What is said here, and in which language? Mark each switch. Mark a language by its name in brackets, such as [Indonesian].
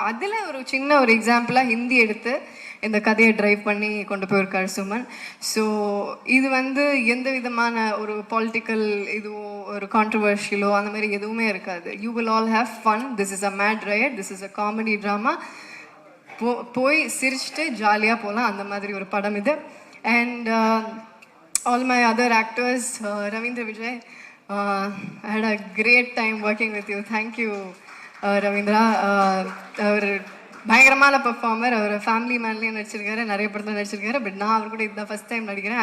[Tamil] அதில் ஒரு சின்ன ஒரு எக்ஸாம்பிளாக ஹிந்தி எடுத்து இந்த கதையை ட்ரைவ் பண்ணி கொண்டு போயிருக்காரு சுமன். ஸோ இது வந்து எந்த விதமான ஒரு பொலிட்டிக்கல் இதுவோ ஒரு கான்ட்ரவர்ஷியலோ அந்த மாதிரி எதுவுமே இருக்காது. [English] You will all have fun. This is a mad right, this is a comedy drama. [Tamil] போய் சிரிச்சுட்டு ஜாலியாக போகலாம், அந்த மாதிரி ஒரு படம் இது. [English] And all my other actors, Ravindra Vijay, I had a great time working with you. Thank you, [Tamil] Ravindra. அவர் பயங்கரமான பெர்ஃபார்மர். அவர் ஃபேமிலி மேன்லேயும் நடிச்சிருக்காரு, நிறைய படத்தில் நடிச்சிருக்காரு. பட் நான் அவர் கூட இதுதான் ஃபஸ்ட் டைம் நடிக்கிறேன்.